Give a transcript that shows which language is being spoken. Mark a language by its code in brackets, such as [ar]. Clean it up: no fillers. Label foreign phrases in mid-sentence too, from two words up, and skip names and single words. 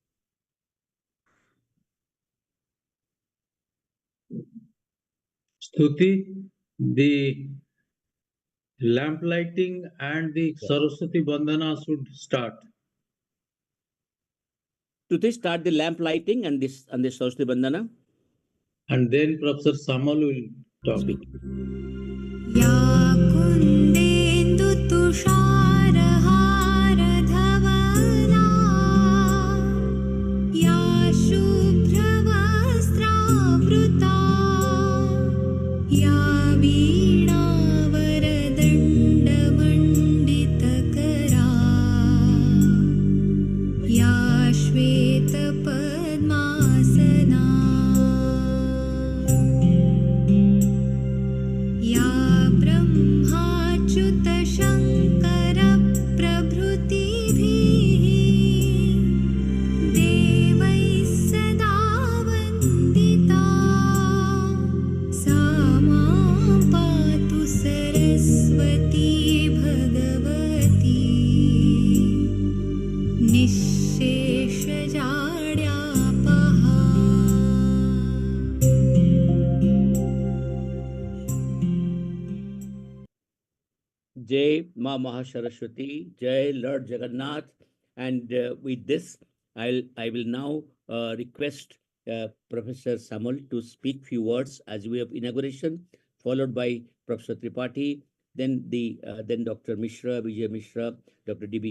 [en] Stuti, the lamp lighting and the Yeah. Saraswati Bandhana should start. To this, start the lamp lighting and this Saraswati Bandhana. And then Professor Samal will talk. Speak. [sa] या कुन्देन्दुतुषारहारधवला या शुभ्रवस्त्रावृता या वीणावरदण्डमण्डितकरा या श्वेतपद्मासना या ब्रह्माच्युतशङ्करप्रभृतिभिः देवैः सदा वन्दिता सा मां पातु सरस्वती भगवती निःशेषजाड्यापहा। [hi] Jai Ma Mahasaraswati, Jai Lord Jagannath. [en] And with this, I will now request Professor Samal to speak few words as we have inauguration, followed by Professor Tripathi, then Dr. Mishra, Vijay Mishra, Dr. D.B.